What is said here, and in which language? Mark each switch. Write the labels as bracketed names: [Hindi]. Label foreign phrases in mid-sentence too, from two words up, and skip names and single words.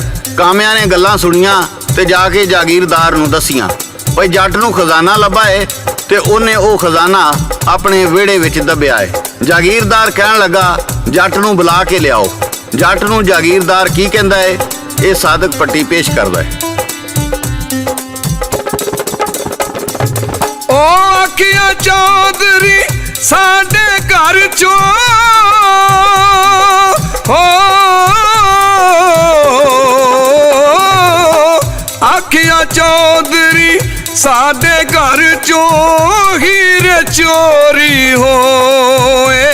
[Punjabi] ਕਾਮਿਆਂ ਨੇ ਗੱਲਾਂ ਸੁਣੀਆਂ ਤੇ ਜਾ ਕੇ ਜਾਗੀਰਦਾਰ ਨੂੰ ਦੱਸੀਆਂ ਭਈ ਜੱਟ ਨੂੰ ਖਜ਼ਾਨਾ ਲੱਭਾ ਹੈ ਤੇ ਉਹਨੇ ਉਹ ਖਜ਼ਾਨਾ ਆਪਣੇ ਵਿਹੜੇ ਵਿੱਚ ਦੱਬਿਆ ਹੈ। ਜਾਗੀਰਦਾਰ ਕਹਿਣ ਲੱਗਾ, ਜੱਟ ਨੂੰ ਬੁਲਾ ਕੇ ਲਿਆਓ। ਜੱਟ ਨੂੰ ਜਾਗੀਰਦਾਰ ਕੀ ਕਹਿੰਦਾ ਹੈ, ਇਹ ਸਾਦਕ ਪੱਟੀ ਪੇਸ਼ ਕਰਦਾ ਹੈ। ओ आखिया चौधरी साडे घर चो, हो आखिया चौधरी साडे घर चो, हीरे चोरी होए।